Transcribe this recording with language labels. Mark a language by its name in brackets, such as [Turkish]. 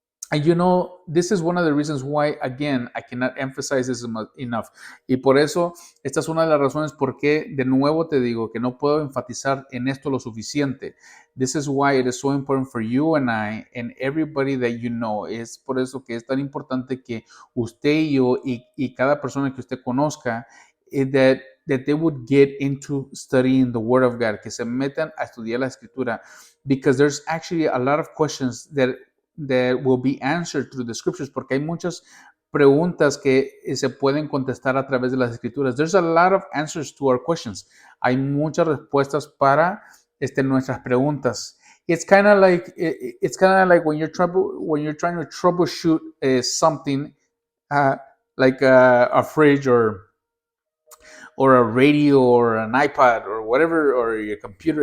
[English] And this is one of the reasons why, again, I cannot emphasize this enough. [Spanish] Y por eso, esta es una de las razones por qué, de nuevo te digo, que no puedo enfatizar en esto lo suficiente. [English] This is why it is so important for you and I and everybody that you know. [Spanish] Es por eso que es tan importante que usted y yo y cada persona que usted conozca, [English] that they would get into studying the Word of God, [Spanish] que se metan a estudiar la Escritura, [English] because there's actually a lot of questions that will be answered through the scriptures, [Spanish] porque hay muchas preguntas que se pueden contestar a través de las escrituras. [English] There's a lot of answers to our questions. [Spanish] Hay muchas respuestas para nuestras preguntas. [English] It's kind of like when you're trying to troubleshoot something like a fridge or a radio or an iPad or whatever, or your computer.